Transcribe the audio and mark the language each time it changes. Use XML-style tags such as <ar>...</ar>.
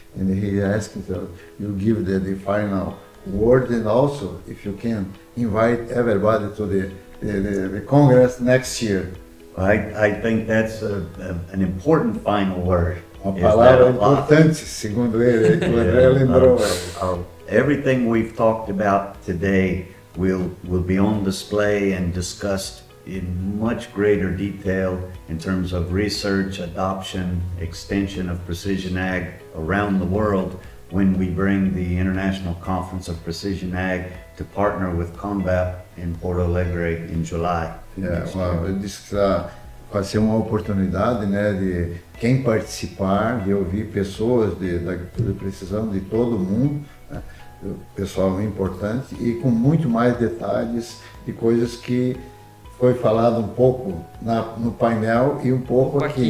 <en>And he asked you give the final word, and also if you can invite everybody to the Congress next year. I think that's an important final word.</en> <pt>Uma palavra importante, segundo ele, que o André lembrou.</pt> <en>Everything we've talked about today will be on display and discussed in much greater detail in terms of research, adoption, extension of precision ag around the world when we bring the International Conference of Precision Ag to partner with CONVAP in Porto Alegre in July.</en> <pt>Eu disse que vai ser uma oportunidade, né, de quem participar, de ouvir pessoas da agricultura de precisão de todo o mundo, né, pessoal importante e com muito mais detalhes de coisas que foi falado um pouco no painel e um pouco aqui.</pt>